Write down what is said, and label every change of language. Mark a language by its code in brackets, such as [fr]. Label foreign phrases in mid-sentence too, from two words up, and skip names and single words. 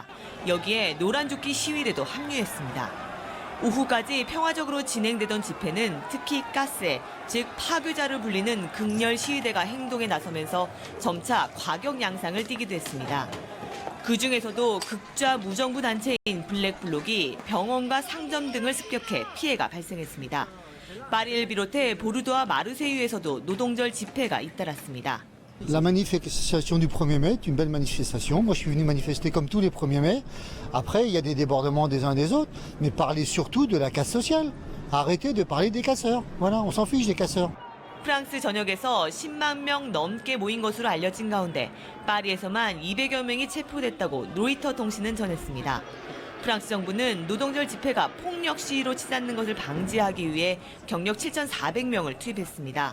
[ko] 여기에 노란조끼 시위대도 합류했습니다. 오후까지 평화적으로 진행되던 집회는 특히 가세, 즉 파괴자를 불리는 극렬 시위대가 행동에 나서면서 점차 과격 양상을 띠기도 했습니다. 그중에서도 극좌 무정부 단체인 블랙블록이 병원과 상점 등을 습격해 피해가 발생했습니다. 파리를 비롯해 보르도와 마르세유에서도 노동절 집회가 잇따랐습니다. [fr] La manifestation du 1er mai est une belle manifestation. Moi, je suis venu manifester comme tous les 1er mai. Après, il y a des débordements des uns et des autres, mais parler surtout de la casse sociale. Arrêtez de parler des casseurs. Voilà, on s'en fiche des casseurs. [ko] 프랑스 전역에서 10만 명 넘게 모인 것으로 알려진 가운데 파리에서만 200여 명이 체포됐다고 로이터 통신은 전했습니다. 프랑스 정부는 노동절 집회가 폭력 시위로 치닫는 것을 방지하기 위해 경력 7,400명을 투입했습니다.